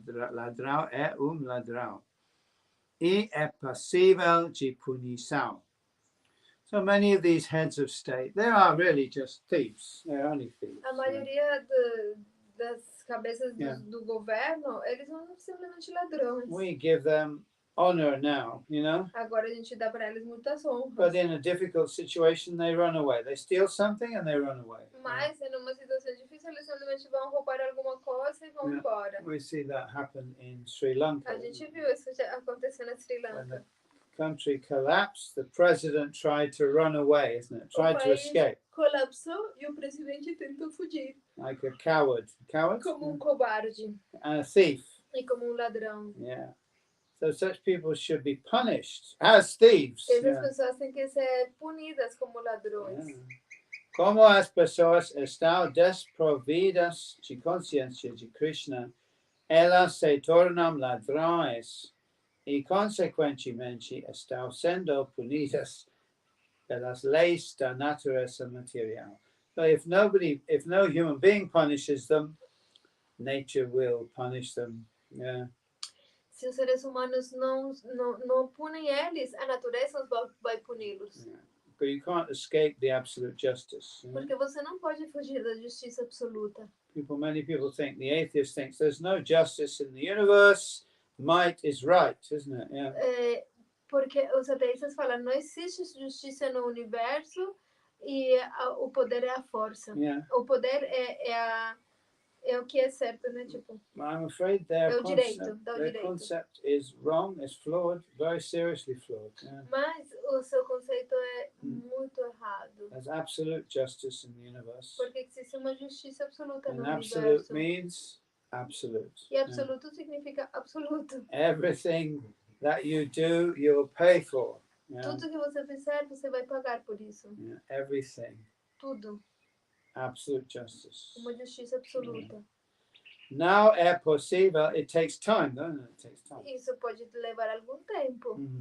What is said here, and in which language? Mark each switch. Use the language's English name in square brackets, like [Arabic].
[Portuguese] Ladrão é ladrão e é passível de punição. [English] So many of these heads of state, they are really just thieves. They're only thieves. [Portuguese] A maioria das cabeças do governo, eles são simplesmente ladrões. [English] We give them honor now, [Portuguese] Agora a gente dá para eles muitas honras. [English] But in a difficult situation, they run away. They steal something and they run away. [Portuguese] Mas em uma situação difícil, eles simplesmente vão roubar alguma coisa e vão embora. [English] We see that happen in Sri Lanka. [Portuguese] A gente viu isso já acontecer na Sri [English] When the [Portuguese] Lanka. [English] country collapsed, the president tried to run away, isn't it? Tried to escape. [Portuguese] Colapsou e o presidente tentou fugir. [English] Like a coward. Coward? [Portuguese] Como cobarde. [English] And a thief. [Portuguese] E como ladrão. [English] Yeah. So such people should be punished as thieves. [Portuguese] Essas pessoas têm que ser punidas como ladrões. Como as pessoas estão desprovidas de consciência de Krishna, elas se tornam ladrões e, consequentemente, estão sendo punidas pelas leis da natureza material. [English] So if no human being punishes them, nature will punish them. Yeah. [Portuguese] Se os seres humanos não punem eles, a natureza vai puni-los. [English] But you can't escape the absolute justice. [Portuguese] Porque você não pode fugir da justiça absoluta. [English] Many people think, the atheist thinks there's no justice in the universe. Might is right, isn't it? Yeah. [Portuguese] Porque os ateístas falam, não existe justiça no universo e o poder é a força. [English] Yeah. [Portuguese] O poder é o que é certo, né? Tipo, [English] I'm afraid their [Portuguese] o direito, dá o [English] their [Portuguese] direito. [English] concept is wrong, is flawed, very seriously flawed. Yeah. [Portuguese] Mas o seu conceito é muito errado. [English] There's absolute justice in the universe. [Portuguese] Porque existe uma justiça absoluta [English] And [Portuguese] no [English] absolute [Portuguese] universo. [English] means absolute. [Portuguese] E absoluto significa absoluto. [English] Everything that you do, you'll pay for. Yeah. [Portuguese] Tudo que você fizer, você vai pagar por isso. [English] Yeah. Everything. [Portuguese] Tudo. [English] Absolute justice. [Portuguese] Uma justiça absoluta. [English] Now [Portuguese] é possível, [English] it takes time, doesn't it? It takes time. [Portuguese] Isso pode levar algum tempo.